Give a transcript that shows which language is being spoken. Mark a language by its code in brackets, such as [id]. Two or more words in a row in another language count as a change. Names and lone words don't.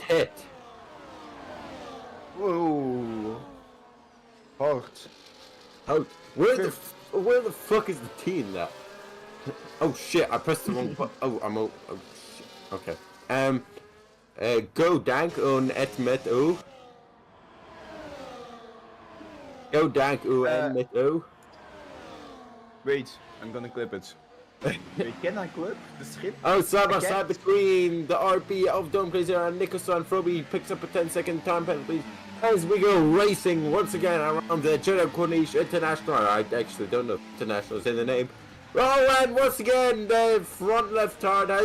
[en] hit? Whoa. Hard. How? Where the fuck is the T in that? Oh shit! I pressed the wrong button. Oh, oh shit. Okay. Go dank on et met o. Go dank o en met o. Wait, I'm gonna clip it. Wait, can I clip the script? Oh, side by I can't. side between the RP of Dome Placer and Nicholson. Froby picks up a 10-second time penalty as we go racing once again around the Jeddah Corniche International. I actually don't know if International is in the name. Oh, and once again, the front left tire dies.